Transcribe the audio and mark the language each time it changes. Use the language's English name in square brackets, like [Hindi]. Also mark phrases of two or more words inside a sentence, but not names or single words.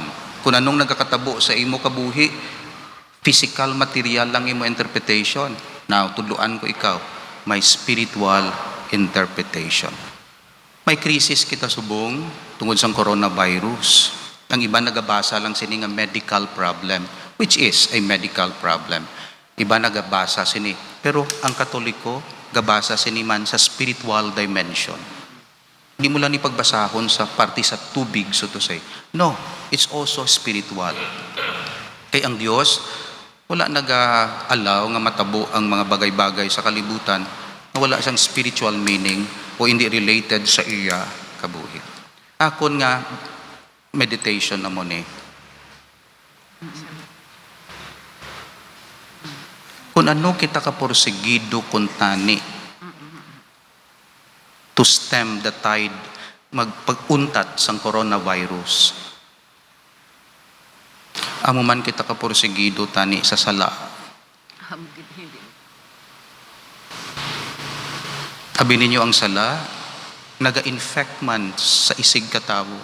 [Hiligaynon] Kung anong nagkakatabo sa imo kabuhi, [English] physical material [Hiligaynon] lang imo interpretation. Now, tudluan ko ikaw, may [English] spiritual interpretation. [Hiligaynon] May krisis kita subong tungod sa coronavirus. Ang iba nagabasa lang sini nga [English] medical problem, which is a medical problem. [Hiligaynon] Iba nagabasa sini. Pero ang Katoliko, gabasa sini man sa [English] spiritual dimension. [Hiligaynon] Hindi mo lang ipagbasahon sa parte sa tubig, [English] so to say. No, it's also spiritual. [Hiligaynon] Kay ang Diyos, wala nag-allow nga matabo ang mga bagay-bagay sa kalibutan na wala siyang [English] spiritual meaning [Hiligaynon] o hindi related sa iya kabuhi. Akon nga, meditation na mo ni. Kung ano kita kaporsigido kung tani, [English] to stem the tide, [Hiligaynon] magpag-untat sang coronavirus. Amo man kita kaporsigido tani sa sala. Abi ninyo ang sala, naga-infect man sa isig katawo.